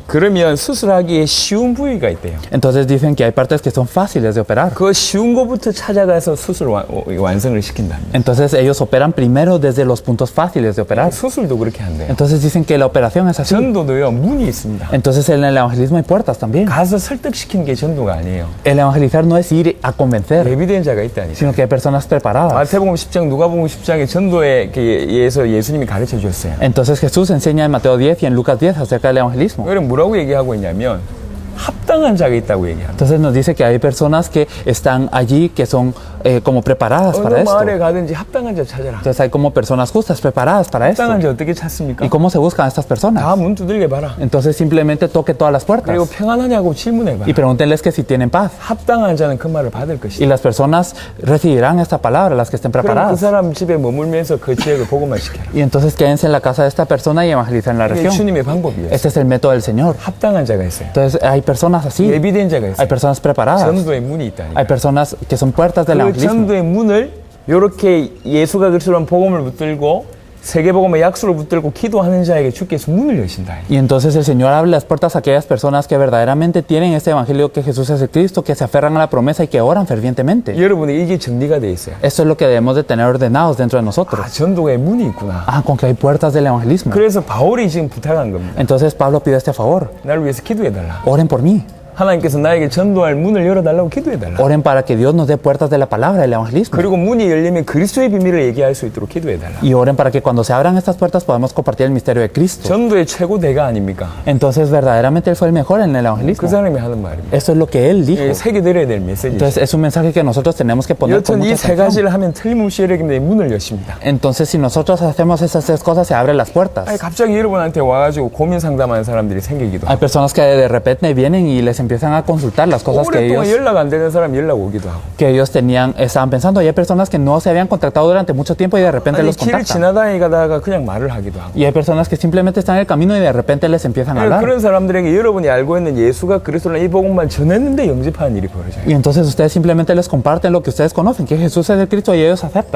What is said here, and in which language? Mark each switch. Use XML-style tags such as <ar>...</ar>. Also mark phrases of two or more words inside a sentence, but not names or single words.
<ko>그러면 수술하기에 쉬운 부위가 있대요.</ko> <es>Entonces dicen que hay partes que son fáciles de operar.</es> <ko>그 쉬운 거부터 찾아가서 수술 완성을 시킨답니다.</ko> <es>Entonces ellos operan primero desde los puntos fáciles de operar.</es> <ko>수술도 그렇게 한대요.</ko> <es>Entonces dicen que la operación es así.</es> <ko>전도도요, 문이 있습니다.</ko> <es>Entonces en el evangelismo hay puertas también.</es> <ko>가서 설득시키는 게 전도가 아니에요.</ko> <es>El evangelizar no es ir a convencer,</es> <ko>예비된 자가 있다니까.</ko> <es>sino que hay personas preparadas.</es> <ko>마태복음 10장, 누가복음 10장에 전도에 의해서 예수님이 가르쳐 주셨어요.</ko> <es>Entonces Jesús enseña en Mateo 10 y en Lucas 10 acerca del evangelismo.</es> <ko>그럼 뭐라고 얘기하고 있냐면 합당한 자가 있다고 얘기합니다.</ko> <es>Entonces nos dice que hay personas que están allí, que son como preparadas</es> <ko>어느</ko> <es>para esto.</es> <ko>마을에 가든지 합당한 자 찾아라.</ko> <es>Entonces hay como personas justas, preparadas para esto.</es> <ko>합당한 자 어떻게 찾습니까?</ko> <es>¿Y cómo se buscan estas personas?</es> <ko>다 문 두들겨 봐라.</ko> <es>Entonces simplemente toque todas las puertas</es> <ko>그리고 평안하냐고 질문해</ko> <es>y</es> <ko>봐라.</ko> <es>pregúntenles que si tienen paz.</es> <ko>합당한 자는 그 말을 받을</ko> <es>Y</es> <ko>것이다.</ko> <es>las personas recibirán esta palabra, las que estén</es> <ko>그럼 그</ko> <es>preparadas.</es> <ko>사람 집에 머물면서 그 지역을 복음화 시켜라.</ko> <es>Y entonces quédense en la casa de esta persona y evangelicen la</es> <ko>이게</ko> <es>región.</es> <ko>주님의 방법이에요.</ko> <es>Este es el método del Señor.</es> <ko>합당한 자가 있어요.</ko> <es>Entonces hay personas así,</es> <ko>예비된 자가</ko> <es>hay</es> <ko>있어요.</ko> <es>personas preparadas,</es> <ko>전도의 문이 있다니까.</ko> <es>hay personas que son puertas del</es> <ko>그</ko> <es>evangelismo.</es> <ko>전도의 문을 이렇게 예수가 그리스도란 복음을 붙들고 세계복음의 약속을 붙들고 기도하는 자에게 주께서 문을 여신다.</ko> <es>Y entonces el Señor abre las puertas a aquellas personas que verdaderamente tienen este evangelio que Jesús es el Cristo, que se aferran a la promesa y que oran fervientemente.</es> <ko>여러분이 이게 정리가 돼 있어요.</ko> <es>Esto es lo que debemos de tener ordenados dentro de nosotros.</es> <ko>아, 전도의 문이 있구나.</ko> <es>Ah, con que hay puertas del evangelismo.</es> <ko>그래서 바울이 지금 부탁한 겁니다.</ko> <es>Entonces Pablo pide este favor.</es> <ko>나를 위해서 기도해달라.</ko> <es>Oren por mí.</es> <ko>하나님께서 나에게 전도할 문을 열어달라고 기도해달라.</ko> <es>Oren para que Dios nos dé puertas de la palabra del evangelismo.</es> <ko>그리고 문이 열리면 그리스도의 비밀을 얘기할 수 있도록 기도해달라.</ko> <es>Y oren para que cuando se abran estas puertas podamos compartir el misterio de Cristo.</es> <ko>전도의 최고 대가 아닙니까?</ko> <es>Entonces verdaderamente Él fue el mejor en el</es> <ko>그</ko> <es>evangelismo.</es> <ko>사람이 하는 말입니다.</ko> <es>Eso es lo que Él dijo.</es> <ko>새겨드려야 될 메시지.</ko> <es>Entonces es un mensaje que nosotros tenemos que poner con</es> <ko>여튼 이</ko> <es>mucha</es> <ko>세</ko> <es>atención.</es> <ko>가지를 하면 틀림없이 여러분의 문을 여십니다.</ko> <es>Entonces si nosotros hacemos esas tres cosas se abren las puertas.</es> <ko>아니, 갑자기 여러분한테 와가지고 고민 상담하는 사람들이 생기기도</ko> <es>Hay</es> <ko>하고</ko> <es>personas que de repente vienen y les empiezan a consultar las cosas que</es> <ko>오랫동안</ko> <es>ellos,</es> <ko>연락 안 되는 사람 연락 오기도 하고</ko> <es>estaban pensando. Y hay personas que no se habían contactado durante mucho tiempo y de repente</es> <ko>아니</ko> <es>los</es> <ko>길을</ko> <es>contactan.</es> <ko>지나다니다가 그냥 말을 하기도 하고</ko> <es>Y hay personas que simplemente están en el camino y de repente les empiezan a hablar.</es> <ko>그런 사람들에게 여러분이 알고 있는 예수가 그리스도라는 이 복음만 전했는데 영접하는 일이 벌어져요.</ko> <es>Y entonces ustedes simplemente les comparten lo que ustedes conocen, que Jesús es el Cristo y ellos aceptan.</es>